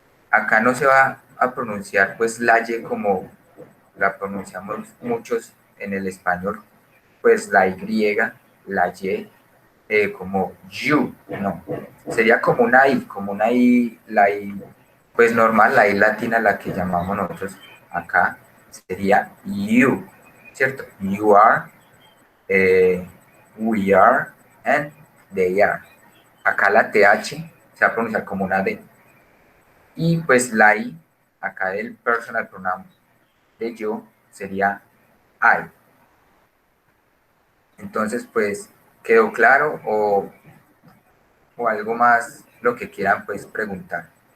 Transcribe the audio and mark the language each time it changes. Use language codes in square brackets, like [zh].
[es] Acá no se va a pronunciar pues la y como la pronunciamos muchos en el español, pues la y, la y, como you, no. Sería como una i, la i, pues normal, la i latina, la que llamamos nosotros acá, sería you, ¿cierto? [en] You are, we are, and they are. [es] Acá la TH se va a pronunciar como una D. Y pues la I, acá el [en] personal pronoun [es] de yo sería I. Entonces, pues, ¿quedó claro o algo más lo que quieran pues preguntar?